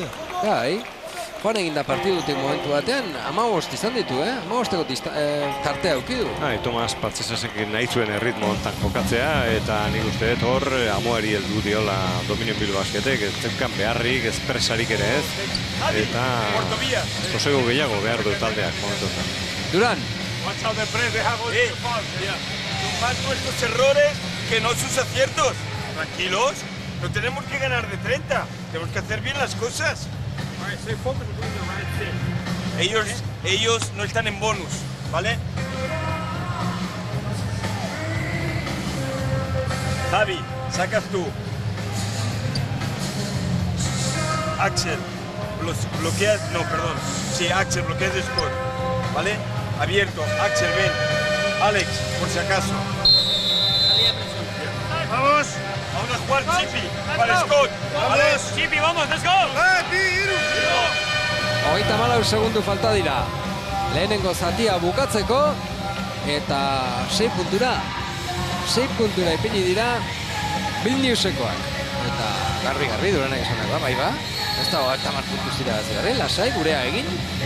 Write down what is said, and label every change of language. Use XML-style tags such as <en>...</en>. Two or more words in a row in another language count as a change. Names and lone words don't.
<eu>Bai, joan egin da partidutik momentu batean, 15 izan ditu, 15eko tartea aukidu. Tomas Patzesasek nahi zuen erritmo hontan jokatzea, eta nik uste dut hor amuari heldu diola Dominion Bilbao Basketek, ez zeukan beharrik, ez presarik ere ez, eta sosego gehiago behar du taldeak momentu hontan. Duran.</eu> <es>Más nuestros errores que no sus aciertos. Tranquilos, no tenemos que ganar de 30, tenemos que hacer bien las cosas. Ellos no están en bonus, ¿vale? Javi, sacas tú. Axel, bloqueas, no, perdón. Sí, Axel, bloqueas de Scott, ¿vale? Abierto, Axel, ven. Alex, por si acaso. ¡Vamos! Vamos a jugar Chippy para Scott. ¡Vamos! Chippy, vamos,</es> <en>let's go!</en> <eu>34 segundu falta dira. Lehenengo zatia bukatzeko eta 6 puntura. 6 puntura ipini dira Vilniusekoak. Eta garbi Duranek esanak bai ba. Ez da hogeita hamar puntu zira lasai gurea egin.</eu>